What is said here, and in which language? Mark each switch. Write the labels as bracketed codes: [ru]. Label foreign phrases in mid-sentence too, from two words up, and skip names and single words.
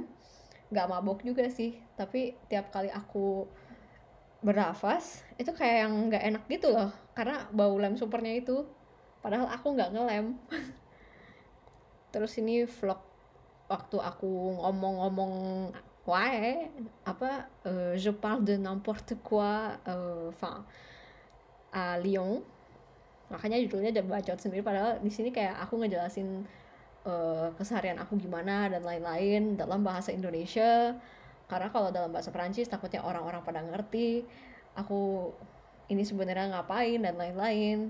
[id] Nggak mabok juga sih, tapi tiap kali aku bernafas itu kayak yang nggak enak gitu loh, karena bau lem supernya itu, padahal aku nggak ngelem. Terus ini vlog waktu aku ngomong-ngomong wae [fr] je parle de n'importe quoi à Lyon, [id] makanya judulnya udah bacot sendiri, padahal di sini kayak aku ngejelasin keseharian aku gimana dan lain-lain dalam bahasa Indonesia, karena kalau dalam bahasa Perancis takutnya orang-orang pada ngerti aku ini sebenarnya ngapain dan lain-lain.